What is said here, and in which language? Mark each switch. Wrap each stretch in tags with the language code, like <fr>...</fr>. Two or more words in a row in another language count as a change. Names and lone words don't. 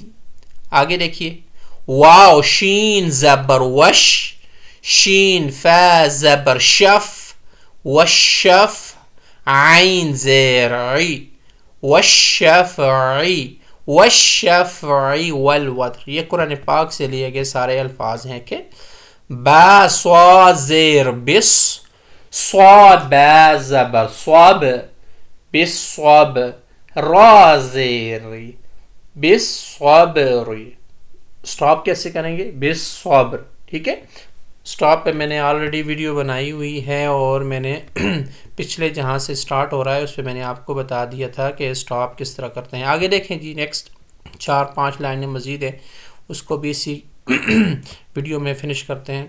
<ur>آگے دیکھیے، واو شین زبر وش، شین فا زبر شف، والشف، عین زیر عی، والشفعی،</ur> <ar>والشفعی والوتر۔</ar> <ur>یہ قرآن پاک سے لیے گئے سارے الفاظ ہیں کہ با صاد زیر بس، صاد با زبر صاب، بالصب، را زیر بالصبر۔ سٹاپ کیسے کریں گے؟ بالصبر، ٹھیک ہے؟ سٹاپ پہ میں نے آلریڈی ویڈیو بنائی ہوئی ہے، اور میں نے پچھلے جہاں سے سٹارٹ ہو رہا ہے اس پہ میں نے آپ کو بتا دیا تھا کہ سٹاپ کس طرح کرتے ہیں۔ آگے دیکھیں جی، نیکسٹ 4-5 لائنیں مزید ہیں، اس کو بھی اسی ویڈیو میں فنش کرتے ہیں۔</ur>